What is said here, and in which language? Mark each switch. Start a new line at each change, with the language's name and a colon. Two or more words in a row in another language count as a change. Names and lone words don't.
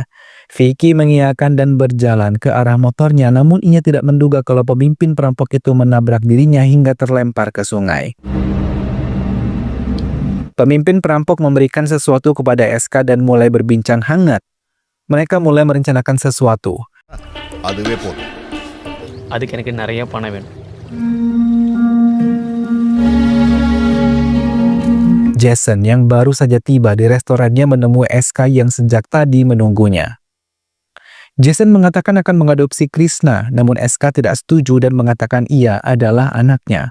Indonesian: Vicky mengiyakan dan berjalan ke arah motornya, namun ia tidak menduga kalau pemimpin perampok itu menabrak dirinya hingga terlempar ke sungai. Pemimpin perampok memberikan sesuatu kepada SK dan mulai berbincang hangat. Mereka mulai merencanakan sesuatu.
Tamil: அதுவே போதும். அதுக்கு எனக்கு நிறைய பணம் வேணும்.
Indonesian: Jason yang baru saja tiba di restorannya menemui SK yang sejak tadi menunggunya. Jason mengatakan akan mengadopsi Krishna, namun SK tidak setuju dan mengatakan ia adalah anaknya.